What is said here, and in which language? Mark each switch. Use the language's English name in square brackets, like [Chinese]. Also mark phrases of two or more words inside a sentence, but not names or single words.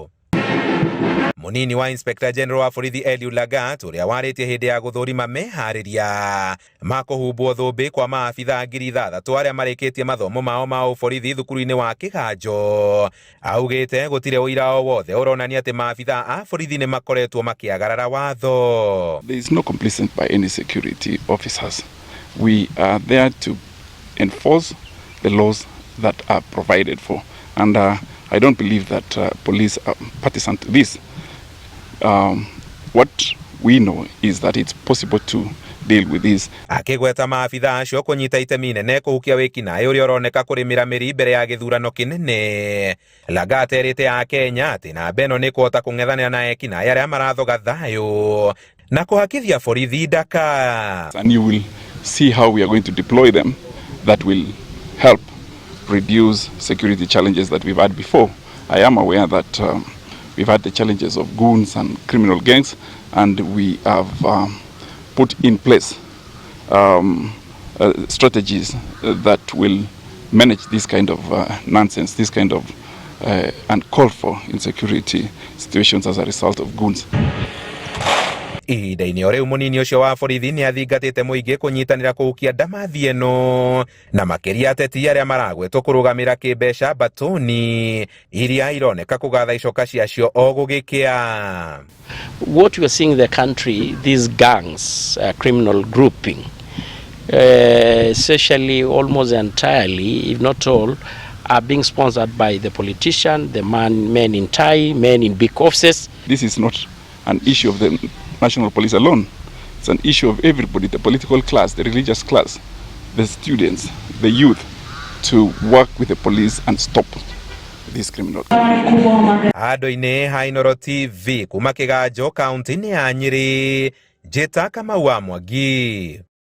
[Kikuyu] Munini wa Inspector General wa borithi Lagat ũrĩa warĩtie hĩndĩ ya gũthũrima meharĩria ma kũhumbwo thũmbĩ kwa maabithaa 6,000 arĩa marĩkĩtie mathomo mao ma ũborithi thukuru-inĩ wa Kĩganjo, augĩte gũtirĩ ũira o wothe ũronania atĩ maabithaa a borithi nĩ makoretwo makĩagarara watho. [English] There is no complacence by any security officers. We are there to enforce the laws that are provided for, and I don't believe that police are partisan to this. What we know is that it's possible to deal with this. [Kikuyu] Akĩgweta maabithaa acio kũnyita itemi inene kũhukia wĩkinaĩ ũrĩa ũroneka kũrĩmĩra mĩri mbere ya gĩthurano kĩnene. Lagat erĩte a Kenya atĩ namba ĩno nĩ kũhota kũng'ethanĩra na ekinaĩ arĩa marathoga thayũ na kũhakithia borithi ndaka. [English] And you will see how we are going to deploy them that will help reduce security challenges that we've had before. I am aware that we've had the challenges of goons and criminal gangs, and we have put in place strategies that will manage this kind of nonsense, this kind of uncalled for insecurity situations as a result of goons. [Kikuyu] Ihinda-inĩ o rĩu mũnini ũcio wa borithi nĩ athingatĩte mũingĩ kũnyitanĩra kũhukia ndamathi ĩno na makĩria ateti arĩa maragwetwo kũrũgamĩra kĩmbeca mbatoni iria ironeka kũgatha icoka ciacio o gũgĩkĩa. [English] What you are seeing in the country, these gangs, criminal grouping, essentially almost entirely, if not all, are being sponsored by the politician, the men in tie, men in big offices. This is not an issue of the national police alone. It's an issue of everybody, the political class, the religious class, the students, the youth, to work with the police and stop these criminals. [Kikuyu] Andũ-inĩ ha Inooro TV kuma Kĩganjo kaunti-inĩ ya Nyĩrĩ, njĩta Kamau wa Mwangi.